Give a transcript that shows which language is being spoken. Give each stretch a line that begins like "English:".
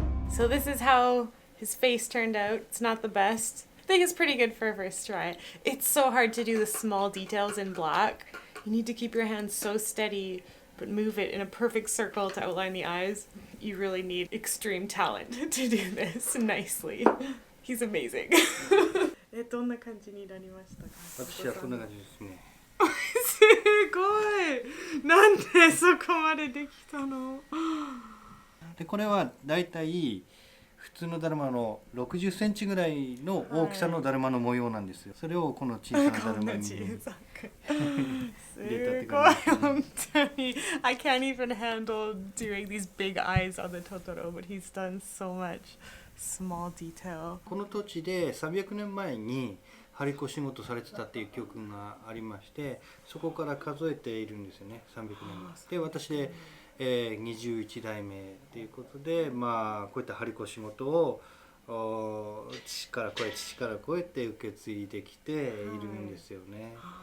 English: So this is how his face turned out. It's not the best. I think it's pretty good for a first try. It's so hard to do the small details in black. You need to keep your hand so steady, but move it in a perfect circle to outline the eyes. You really need extreme talent to do this nicely. He's amazing.
Japanese: どんな感じになりましたか？私はこんな感じですね。すごい。なんでそこまでできたの？でこれはだいたい普通のだるまの60センチぐらいの大きさのだるまの模様なんですよ。それをこの小さなだるまに入れたって感じですね。本当に
English: I can't even handle doing these big eyes on the Totoro, but he's done so much small detail.
Japanese: この土地で300年前にハリコ仕事されてたっていう記憶がありまして、そこから数えているんですよね。 300年前で私で21代目ということで、こういったハリコ仕事を父から子へって受け継いできているんですよね。